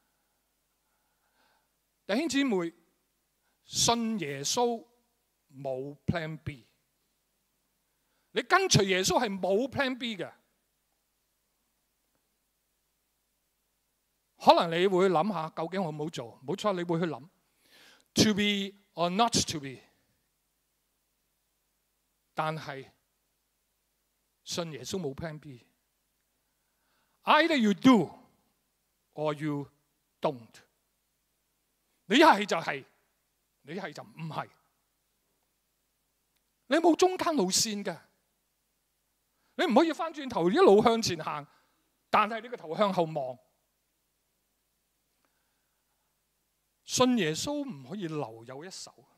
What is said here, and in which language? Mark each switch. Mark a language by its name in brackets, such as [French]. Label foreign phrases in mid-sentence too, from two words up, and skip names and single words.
[Cantonese] 弟兄姊妹，信耶穌冇 [English] Plan B， [Cantonese] 你跟隨耶穌係冇 [English] Plan B [Cantonese] 嘅。可能你會諗下究竟好唔好做？冇錯，你會去諗 [English] to be or not to be。 [Cantonese] 但係信耶穌冇 [English] plan B。 Either you do or you don't。 [Cantonese] 你一係就係，你一係就唔係。你冇中間路線嘅，你唔可以翻轉頭一路向前行，但係你個頭向後望。信耶穌唔可以留有一手。